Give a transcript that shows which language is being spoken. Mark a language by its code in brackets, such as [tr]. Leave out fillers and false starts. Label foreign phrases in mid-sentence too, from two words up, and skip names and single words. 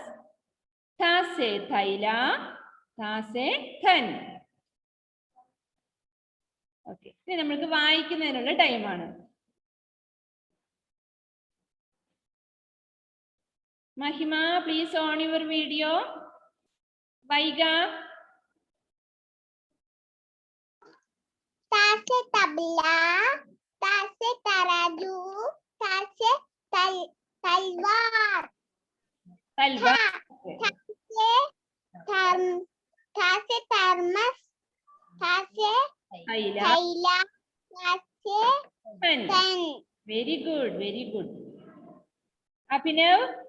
[hi] त से तैल. त से धन. [ml] ഓക്കെ. ഇനി നമ്മൾക്ക് വായിക്കുന്നതിനുള്ള ടൈമാണ്. [en] Mahima, please on your video. [ml] വൈഗ. [hi] त से तबला. त से तराजू. त तलवार. हैला. [en] Very good, very good. [ml] അഭിനവ്.